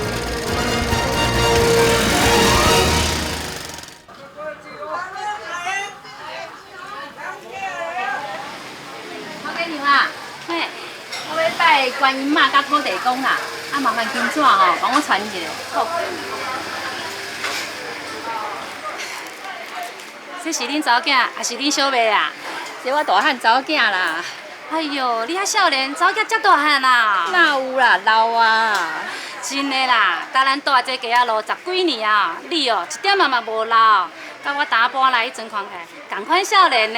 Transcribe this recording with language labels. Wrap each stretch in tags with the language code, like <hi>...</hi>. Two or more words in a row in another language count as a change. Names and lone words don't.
<nan>我给你啦，嘿，我要拜观音妈甲土地公啦，啊麻烦金纸吼，帮我传一个。好。这是恁查某囝，还是恁小妹啊？这我大汉查某囝啦。哎呦，你遐少年，查某囝遮大汉啦？哪有啦，老啊！真的啦，甲咱住这家路10几年啊，你哦一点嘛无老，甲我打搬来迄阵看起来，同款少年呢。</nan>